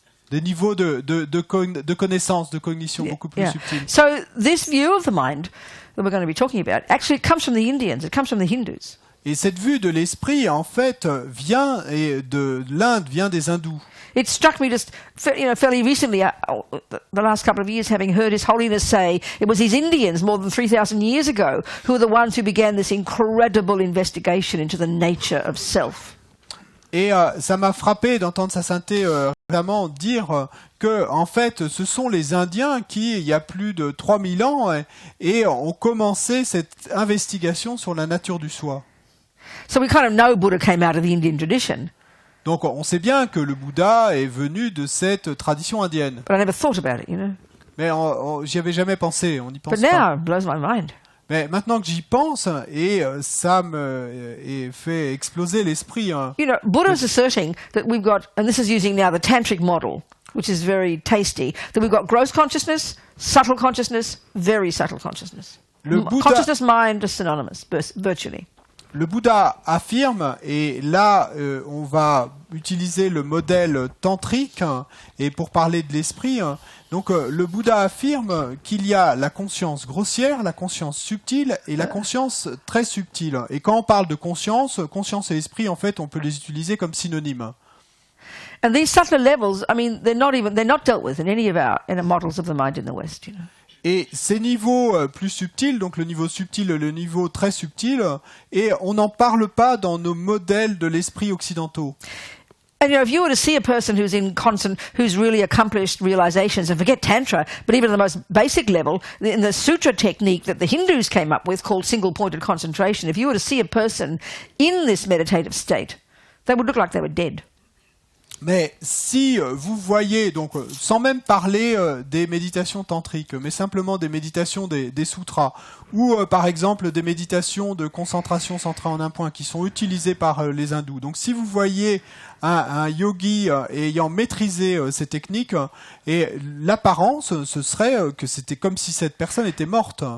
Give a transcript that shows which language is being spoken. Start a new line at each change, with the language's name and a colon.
French: Des niveaux de connaissance, de cognition beaucoup plus subtils.
English: So this view of the mind that we're going to be talking about, actually it comes from the Indians, it comes from the Hindus.
French: Et cette vue de l'esprit, en fait, vient de l'Inde, vient des hindous.
English: It struck me just, fairly recently, the last couple of years, having heard His Holiness say it was these Indians more than 3,000 years ago who were the ones who began this incredible investigation into the nature of self.
French: Et ça m'a frappé d'entendre sa sainteté récemment dire que, en fait, ce sont les Indiens qui, il y a plus de 3000 ans, ont commencé cette investigation sur la nature du soi.
English: So we kind of know Buddha came out of the Indian tradition.
French: Donc on sait bien que le Bouddha est venu de cette tradition indienne.
English: But I never thought about it,
French: Mais j'y avais jamais pensé, on n'y pense
English: But
French: pas.
English: now it blows my mind.
French: Mais maintenant que j'y pense, ça me fait exploser l'esprit.
English: Buddha's asserting that we've got, and this is using now the tantric model, which is very tasty, that we've got gross consciousness, subtle consciousness, very subtle consciousness. Consciousness, mind are synonymous, virtually.
French: Le Bouddha affirme, et là on va utiliser le modèle tantrique et pour parler de l'esprit, donc le Bouddha affirme qu'il y a la conscience grossière, la conscience subtile et la conscience très subtile. Et quand on parle de conscience et esprit, en fait, on peut les utiliser comme synonymes.
English: And these subtler levels, I mean, they're not dealt with in any of our models of the mind in the West,
French: Et ces niveaux plus subtils, donc le niveau subtil et le niveau très subtil, et on n'en parle pas dans nos modèles de l'esprit occidentaux.
English: And if you were to see a person who's really accomplished realizations, and forget Tantra, but even at the most basic level, in the sutra technique that the Hindus came up with called single-pointed concentration, if you were to see a person in this meditative state, they would look like they were dead.
French: Mais si vous voyez, donc sans même parler des méditations tantriques, mais simplement des méditations des sutras, ou par exemple des méditations de concentration centrée en un point qui sont utilisées par les hindous. Donc si vous voyez un yogi ayant maîtrisé ces techniques, et l'apparence, ce serait que c'était comme si cette personne était morte.